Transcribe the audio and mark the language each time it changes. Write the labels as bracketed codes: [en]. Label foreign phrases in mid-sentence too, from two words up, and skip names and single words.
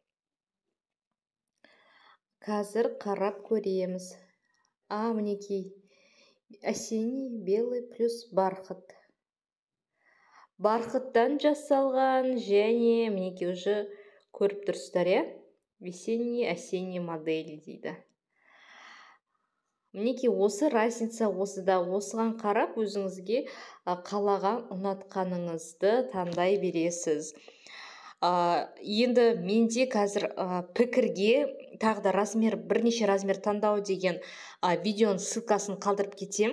[kk] Қазір қарап көреміз. Мінекей. [ru] Осенний белый плюс бархат. [kk] Бархаттан жасалған және мінекей уже көріп тұрсыздар, [ru] весенний, осенний модели дейді. [kk] Мінекей осы разница осыда, осыған қарап өзіңізге қалаған ұнатқаныңызды таңдай бересіз. Енді менде қазір пікірге тағы да бірнеше размер таңдау деген видеоның ссылкасын қалдырып кетем.